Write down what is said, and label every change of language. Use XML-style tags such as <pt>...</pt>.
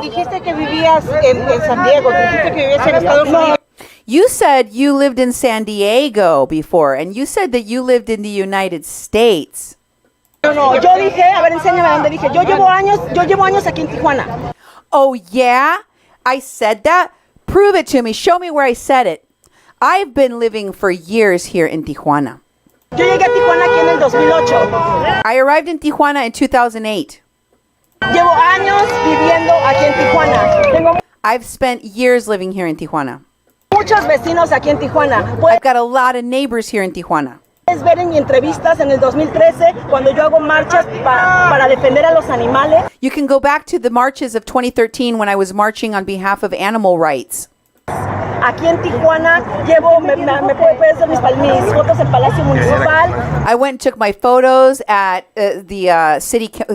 <es>Dijiste que vivías en San Diego. Dijiste que vivías en Estados Unidos.</es> <en>You said you lived in San Diego before, and you said that you lived in the United States.</en> <es>No, yo dije, a ver, enséñame dónde dije. Yo llevo años aquí en Tijuana.</es> <en>Oh, yeah? I said that? Prove it to me. Show me where I said it. I've been living for years here in Tijuana.</en> <es>Yo llegué a Tijuana aquí en el 2008.</es> <en>I arrived in Tijuana in 2008.</en> <es>Llevo años viviendo aquí en Tijuana.</es> <en>I've spent years living here in Tijuana.</en> <es>Muchos vecinos aquí en Tijuana.</es> <en>I've got a lot of neighbors here in Tijuana.</en> <es>Puedes ver en entrevistas en el 2013 cuando yo hago marchas para defender a los animales.</es> <en>You can go back to the marches of 2013 when I was marching on behalf of animal rights.</en> <es>Aquí en Tijuana me puedes ver mis fotos en Palacio Municipal.</es> <en>I went and took my photos at the city</en>